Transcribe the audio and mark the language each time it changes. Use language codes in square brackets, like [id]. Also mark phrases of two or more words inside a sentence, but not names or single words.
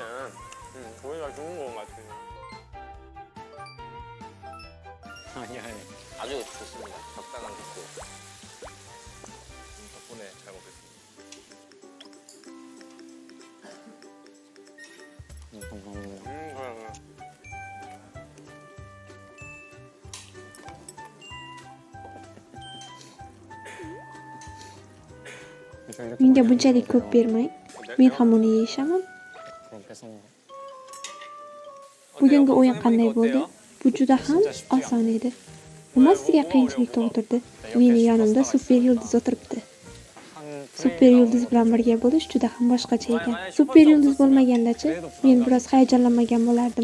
[ko] 고기가 좋은 거 같아요. 아니 아니. 아주 좋습니다. 적당한 좋고. 덕분에 잘 먹겠습니다. 감사합니다. 그래. [uz] Menga bunchalik ko'p bermang. Men ham uni yeyishaman. [ko] 그럼 뺏어 먹어. [uz] Bugungi o'yin qanday bo'ldi? Bu juda ham oson edi. Nima sizga qiyinchilik tug'dirdi? Meni yonimda super yulduz o'tiribdi. Super yulduz bilan birga bo'lish juda ham boshqacha ekan. Super yulduz bo'lmaganda-chi, men biroz hayajonlanmagan bo'lardim.